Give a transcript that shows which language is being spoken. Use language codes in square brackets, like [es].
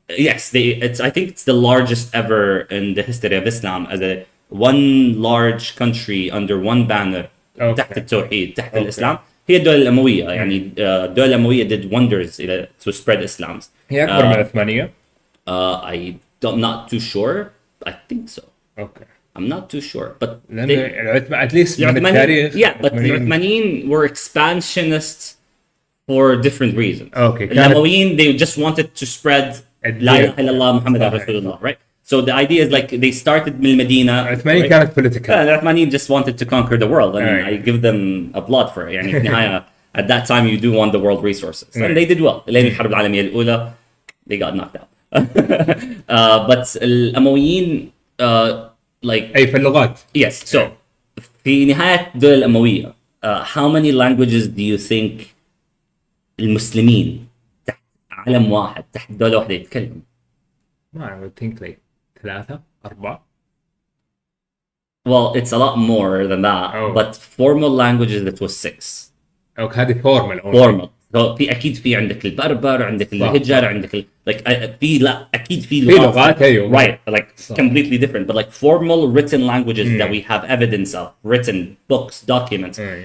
[en] Yes, I think it's the largest ever in the history of Islam as a one large country under one banner [ar] تحت التوحيد تحت الإسلام هي الدولة الأموية [en] يعني الدولة الأموية did wonders to spread Islam. [ar] هي أكبر من العثمانية؟ [en] I'm not too sure. I think so. Okay. I'm not too sure, but at least [ar] من التاريخ. [en] Yeah, but the Uthmanin were expansionists for different reasons. Okay. الأمويين they just wanted to spread [ar] لا إله إلا الله محمد رسول الله, [en] right? So the idea is they started [ar] من المدينة. العثمانيين كانت political. [en] العثمانيين just wanted to conquer the world, and I give them a blood for it. [ar] يعني في النهاية [en] at that time you do want the world resources, and they did well. [ar] لين الحرب العالمية الأولى [en] they got knocked out. But الأمويين [ar] أي في اللغات. [en] Yes. [ar] So في نهاية الدولة الأموية [en] how many languages do you think [ar] المسلمين تحت علم واحد تحت دولة واحدة يتكلم؟ [en] I would think 3 4. Well, it's a lot more than that, but formal languages it was 6. Okay, [ar] هذه [en] formal. Formal. [ar] So أكيد في عندك البربر, عندك الهجر, عندك في لا أكيد في لغات أيوة. [en] Right, completely different, but formal written languages that we have evidence of, written books, documents.